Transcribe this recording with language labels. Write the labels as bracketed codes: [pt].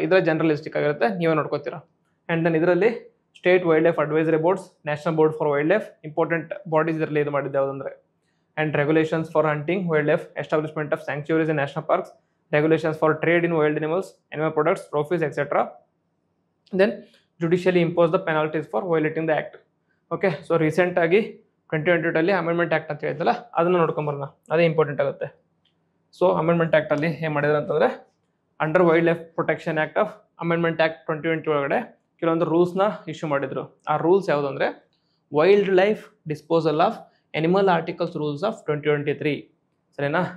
[kn] ಇದರ ಜನರಲಿಸ್ಟಿಕ್ ಆಗಿರುತ್ತೆ, ನೀವೇ ನೋಡ್ಕೋತೀರಾ. [en] and then ಇದರಲ್ಲಿ state wildlife advisory boards, national board for wildlife, important bodies [kn] ಇದರಲ್ಲಿ ಇದು ಮಾಡಿದ್ದು ಯಾವುದಂದರೆ, [en] And regulations for hunting wildlife, establishment of sanctuaries in national parks, regulations for trade in wild animals, animal products, trophies, etc. Then judicially impose the penalties for violating the act. [kn] Okay, so recent ಆಗಿ 2022 ಅಲ್ಲಿ amendment act ಅಂತ ಹೇಳಿದ್ನಲ್ಲ, ಅದನ್ನು ನೋಡ್ಕೊಂಬರೋಣ. ಅದೇ important ಆಗುತ್ತೆ. So amendment ಆ್ಯಕ್ಟಲ್ಲಿ ಏನು ಮಾಡಿದ್ರು ಅಂತಂದರೆ, under wild life protection act of amendment act 2020 ಒಳಗಡೆ ಕೆಲವೊಂದು ರೂಲ್ಸ್ನ ಇಶ್ಯೂ ಮಾಡಿದ್ರು. ಆ ರೂಲ್ಸ್ ಯಾವುದು ಅಂದರೆ wild life disposal of animal articles rules of 2023. ಸರಿನಾ?